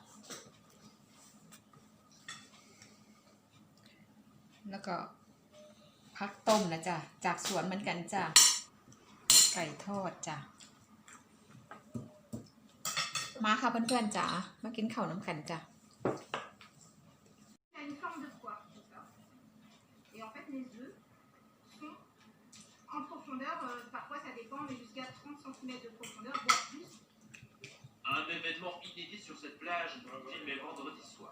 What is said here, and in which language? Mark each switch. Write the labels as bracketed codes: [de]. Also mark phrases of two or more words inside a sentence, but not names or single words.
[th] แล้วก็พักต้มนะจ๊ะจากสวนเหมือนกันจ้ะไก่ทอดจ้ะมาค่ะเพื่อนๆจ้ะมากินข้าวน้ำกันจ้ะ [fr] Parfois ça dépend, mais jusqu'à 30 cm de profondeur, voire plus. Un événement inédit sur cette plage, filmé vendredi soir.